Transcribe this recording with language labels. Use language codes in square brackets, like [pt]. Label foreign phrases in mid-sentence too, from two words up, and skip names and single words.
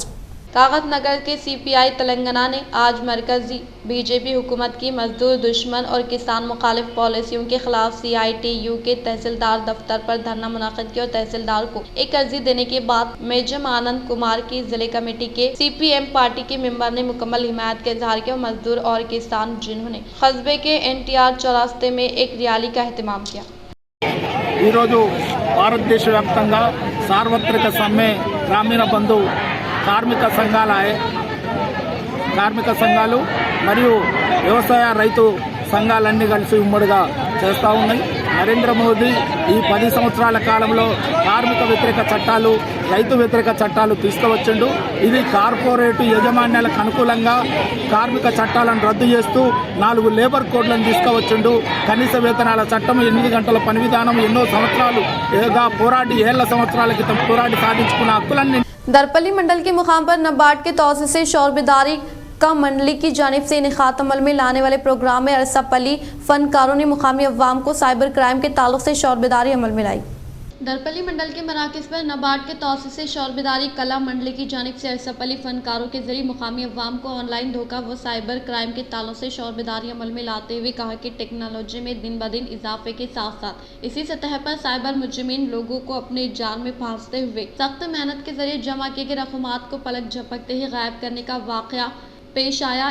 [ur] کاغذ نگر کے CPI تلنگانہ نے آج مرکزی BJP حکومت کی مزدور دشمن اور کسان مخالف پالیسیوں کے خلاف CITU کے تحصیلدار دفتر پر دھرنا منعقد کیا اور تحصیلدار کو ایک عرضی دینے کے بعد میجم آنند کمار کی ضلع کمیٹی کے CPM پارٹی کے ممبر نے مکمل حمایت کا اظہار کیا۔ مزدور اور کسان جنہوں نے قصبے کے NTR چوراستے میں ایک ریالی کا اہتمام کیا۔ [te] ఈరోజు భారతదేశ వ్యాప్తంగా సార్వత్రిక సమ్మె గ్రామీణ బంధు కార్మిక సంఘాలు మరియు వ్యవసాయ రైతు సంఘాలన్నీ కలిసి ఉమ్మడిగా చేస్తూ ఉన్నాయి। నరేంద్ర మోదీ ఈ 10 సంవత్సరాల కాలంలో కార్మిక వ్యతిరేక చట్టాలు, రైతు వ్యతిరేక చట్టాలు తీసుకువచ్చిండు। ఇది కార్పొరేట్ యజమాన్యాలకు అనుకూలంగా కార్మిక చట్టాలను రద్దు చేస్తూ 4 [en] labour codes [te] తీసుకువచ్చిండు। కనీస వేతనాల చట్టం, 8 గంటల పని విధానం, ఎన్నో సంవత్సరాలుగా పోరాడి 7 సంవత్సరాల క్రితం పోరాడి సాధించుకున్న హక్కులన్నీ [ur] درپلی منڈل کے مقام پر نبارڈ کے توسط سے شعور بیداری کا منڈلی کی جانب سے انعقاد عمل میں لانے والے پروگرام میں ارسا پلی فنکاروں نے مقامی عوام کو [en] cyber crime [ur] کے تعلق سے شعور بیداری عمل میں لائی۔ درپلی منڈل کے مراکز پر نبارڈ کے توسط سے شعور بیداری کلا منڈلی کی جانب سے ارسا پلی فنکاروں کے ذریعے مقامی عوام کو آن لائن دھوکہ و [en] cyber crime [ur] کے تعلق سے شعور بیداری عمل میں لاتے ہوئے کہا کہ ٹیکنالوجی میں دن بدن اضافے کے ساتھ ساتھ اسی سطح پر سائبر مجرمین لوگوں کو اپنے جال میں پھانستے ہوئے سخت محنت کے ذریعے جمع کیے گئے رقومات کو پلک جھپکتے ہی غائب کرنے کا واقعہ پیش آیا۔